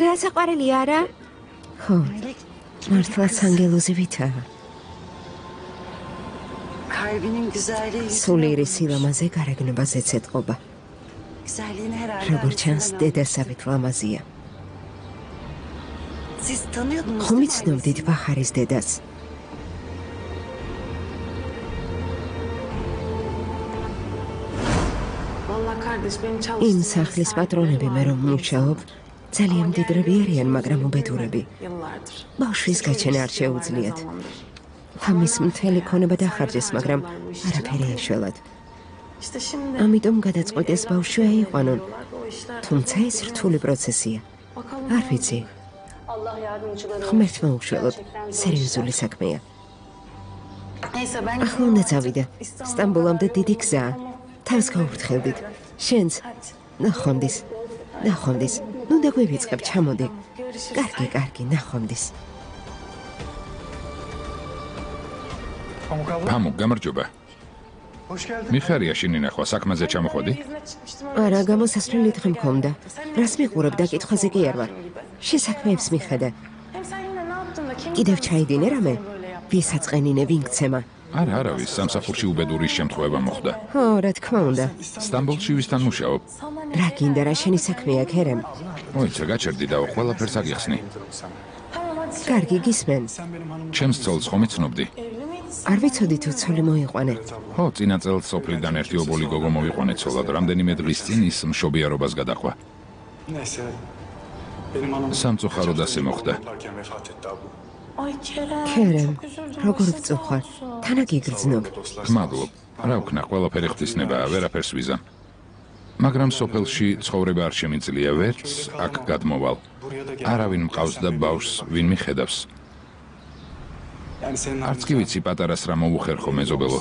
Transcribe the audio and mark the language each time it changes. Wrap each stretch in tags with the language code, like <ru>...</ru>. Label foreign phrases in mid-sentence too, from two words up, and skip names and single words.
<ka>რა საყვარელია არა? ხო, მართლა სანგელოზი ვითაა.</ka> <tr>Kalbinin güzelliği.</tr> <ka>სულიერი სილამაზე გარეგნებაზე ცეტყობა.</ka> <tr>Güzelliğini herhalde.</tr> <ka>როგორ ჩანს,</ka> <tr>annesinden</tr> <ka>დედასავით ლამაზია.</ka> <tr>aldı. Siz tanıyordunuz</tr> <ka>ხომ</ka> <tr>değil mi</tr> <ka>იცნობდით ბაჰარის დედას?</ka> <tr>Vallahi kardeş beni</tr> <ka>იმ</ka> <tr>çalıştırdı.</tr> <ka>სახლის პატრონები მე რომ მუშაობ, ძალიან მდიდრები არიან, მაგრამ უბედურები.</ka> <tr>Yıllardır.</tr> <ka>ბავშვის გაჩენა არ შეუძლიათ. ამის მთელი ქონება დახარჯეს, მაგრამ არაფერი ეშველად.</ka> <tr>İşte şimdi</tr> <ka>ამიტომ გადაწყვეტეს ბავშვი აიყვანონ,</ka> <tr>o işler.</tr> <ka>თუმცა ეს რთული პროცესია.</ka> <tr>Bakalım.</tr> <ka>არ ვიცი,</ka> <tr>Allah yardımcıları olsun.</tr> <ka>ღმერთმა უშველოდ, სერიოზული საქმეა.</ka> <tr>Neyse ben</tr> <ka>ახლა უნდა წავიდე. სტამბოლამდე დიდი გზაა. თავს გაუფრთხილდით. შენც ნახვამდის. ნახვამდის. ნუ დაგვივიწყებ, ჩამოდი. კარგი, კარგი, ნახვამდის.</ka> <tr>Pamuk abla.</tr> <ka>ფამუქ, გამარჯობა.</ka> <tr>Hoş geldin.</tr> <ka>მიხარია შენი ნახვა, საქმეზე ჩამოხვედი?</ka> <tr>İzne çıkmıştım.</tr> <ka>არა, გამოსასვლელი დღე მქონდა. რას მიყურებ და კითხვაზე კი არ ვარ. შენ საქმეებს მიხედე.</ka> <tr>Hem sen yine ne yaptın da kim?</tr> <ka>კიდევ ჩაიდინე რამე? ვისაწყენინე ვინგცემა. არა, არავის, სამსახურში უბედური შემთხვევა მოხდა. ხო, რა თქმა უნდა. სტამბოლში ვისთან მუშაობ? რა გინდა რა შენი საქმეა, ქერემ? მოიცა, გაჩერდი და ყველაფერს აგიხსნი. კარგი, გისმენ. ჩემს ცოლს ხომ იცნობდი? არ ვიცოდი თუ ცოლი მოიყვანე. ხო, წინა წელს სოფლიდან ერთი ობოლი გოგო მოვიყვანე ცოლად. რამდენიმე დღის წინ ის მშობიარობას გადაყვა.</ka> <tr>Neyse. Benim hanım</tr> <ka>სამწუხაროდ ასე მოხდა.</ka> <tr>yaparken vefat etti abla. Ay Kerem. Kerem, Çok üzüldüm.</tr> <ka>როგორ</ka> <tr>Başın sağ</tr> <ka>ვწუხარ?</ka> <tr>olsun.</tr> <ka>თანა გიგრძნობ. ხმადლობ. რა ვქნა, ყველაფერი ღვთისნებაა, ვერაფერს ვიზამ. მაგრამ სოფელში ცხოვრება არ შემიძლია, ვერც აქ გადმოვალ. არავინ მყავს და ბავშვს ვინ მიხედავს. არც კი ვიცი პატარას რა მოუხერხო მეზობელო.</ka>